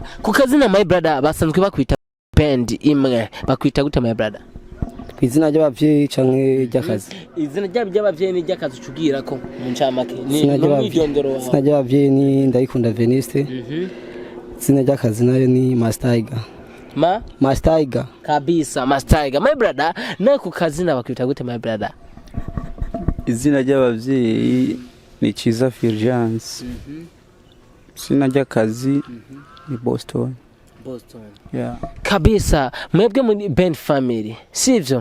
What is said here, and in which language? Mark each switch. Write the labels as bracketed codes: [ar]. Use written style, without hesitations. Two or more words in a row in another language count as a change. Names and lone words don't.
[rn] Kukazina [en] my brother [rn] basanzwe bakwita band imwe bakwita gute [en] my brother? [rn] Kwizina ry'abavyeyi canke ry'akazi? Izina ry'abavyeyi ni ry'akazi cugira ko mu ncamake ni mwidondoro wawe. Izina ry'abavyeyi ni Ndayikunda Veniste. Izina ry'akazi nayo ni Master Master kabisa. Master [en] my brother [rn] na kukazina bakwita gute [en] my brother? [rn] Izina ry'abavyeyi ni Chiza Fulgence. Izina ry'akazi ni Boston. Yeah. Kabisa mwebwe muri Band Family sivyo?